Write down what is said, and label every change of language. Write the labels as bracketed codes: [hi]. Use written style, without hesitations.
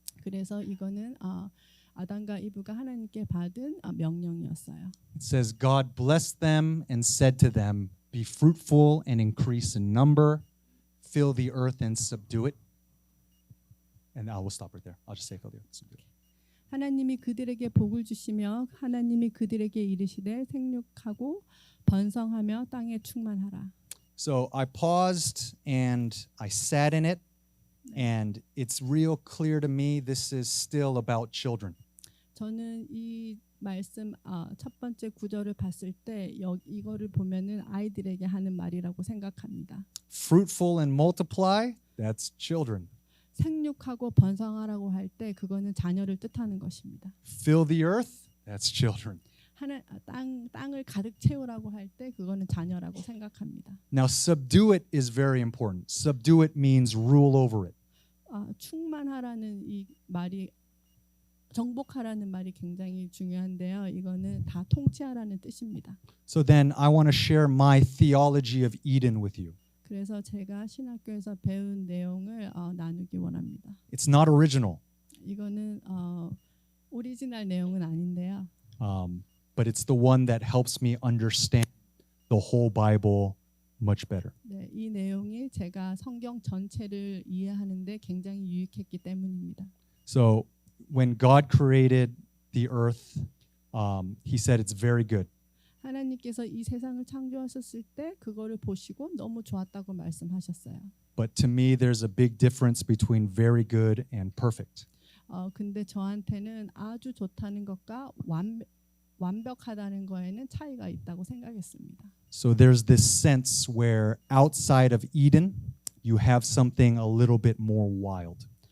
[ko] 그래서 이거는 아담과 이브가 하나님께 받은 명령이었어요. [en] It says God blessed them and said to them, "Be fruitful and increase in number, fill the earth and subdue it." And I will stop right there. I'll just say fill the earth and subdue it. [ko] 하나님이 그들에게 복을 주시며 하나님이 그들에게 이르시되 생육하고 번성하며 땅에 충만하라. [en] So I paused and I sat in it, and it's real clear to me this is still about children. [ko] 저는 이 말씀 첫 번째 구절을 봤을 때 이거를 보면은 아이들에게 하는 말이라고 생각합니다. [en] Fruitful and multiply, that's children. [ko] 생육하고 번성하라고 할 때 그거는 자녀를 뜻하는 것입니다. [en] Fill the earth, that's children. [ko] 땅을 가득 채우라고 할 때 그거는 자녀라고 생각합니다. [en] Now subdue it is very important. Subdue it means rule over it. [ko] 충만하라는 이 말이 정복하라는 말이 굉장히 중요한데요. 이거는 다 통치하라는 뜻입니다. [en] So then I want to share my theology of Eden with you. [ko] 그래서 제가 신학교에서 배운 내용을 나누기 원합니다. [en] It's not original, [ko] 이거는 오리지널 내용은 아닌데요. [en] but it's the one that helps me understand the whole Bible much better. [ko] 네, 이 내용이 제가 성경 전체를 이해하는데 굉장히 유익했기 때문입니다. [en] So when God created the earth, he said it's very good. [ko] 하나님께서 이 세상을 창조하셨을 때 그거를 보시고 너무 좋았다고 말씀하셨어요. [en] But to me, there's a big difference between very good and perfect. [ko] 근데 저한테는 아주 좋다는 것과 완벽하다는 거에는 차이가 있다고 생각했습니다. [en] So there's this sense where outside of Eden, you have something a little bit more wild.